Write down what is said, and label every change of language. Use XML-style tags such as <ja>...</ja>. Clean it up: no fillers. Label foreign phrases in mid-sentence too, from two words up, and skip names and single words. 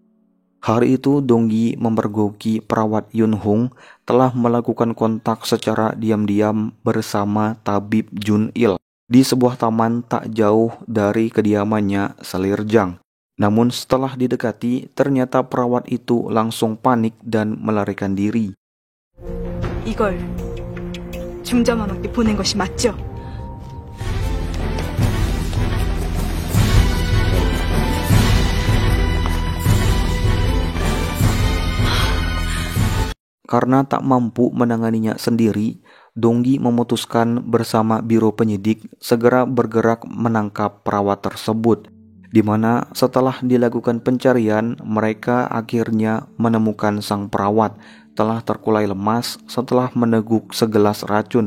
<id>Hari itu Dong Yi memergoki perawat Yun Hung telah melakukan kontak secara diam-diam bersama tabib Jun Il di sebuah taman tak jauh dari kediamannya Selirjang. Namun setelah didekati, ternyata perawat itu langsung panik dan melarikan diri.</id> <ko>이걸 중자만한테 보낸 것이 맞죠?</ko> <id>Karena tak mampu menanganinya sendiri, Dong Yi memutuskan bersama Biro Penyidik segera bergerak menangkap perawat tersebut, di mana setelah dilakukan pencarian, mereka akhirnya menemukan sang perawat telah terkulai lemas setelah meneguk segelas racun.</id>